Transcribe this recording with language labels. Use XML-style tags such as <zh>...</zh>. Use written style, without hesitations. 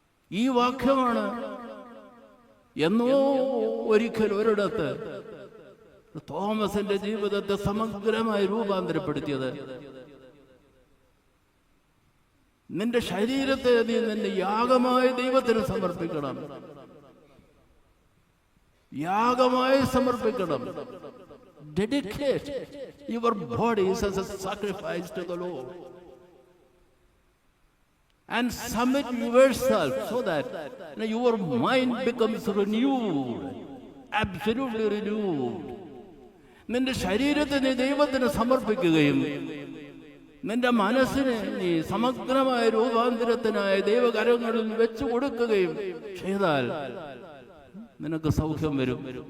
<ml>ഈ വാക്യമാണ് എന്നോ ഒരിക്കൽ ഒരിടത്ത് തോമസിന്റെ ജീവിതത്തെ സമഗ്രമായി രൂപാന്തരപ്പെടുത്തിയത്. നിന്റെ ശരീരത്തെ നീ നിന്റെ യാഗമായി ദൈവത്തിന് സമർപ്പിക്കണം. യാഗമായി സമർപ്പിക്കണം.</ml> <en>Dedicate your bodies as a sacrifice to the Lord and submit yourself so that your mind becomes renewed, absolutely renewed.</en> <ml>നിന്റെ ശരീരത്തെ നീ ദൈവത്തിന് സമർപ്പിക്കുകയും നിന്റെ മനസ്സിനെ നീ സമഗ്രമായ രൂപാന്തരത്തിനായ ദൈവകരങ്ങളിൽ വെച്ചു കൊടുക്കുകയും ചെയ്താൽ നിനക്ക് സൗഖ്യം വരും.</ml>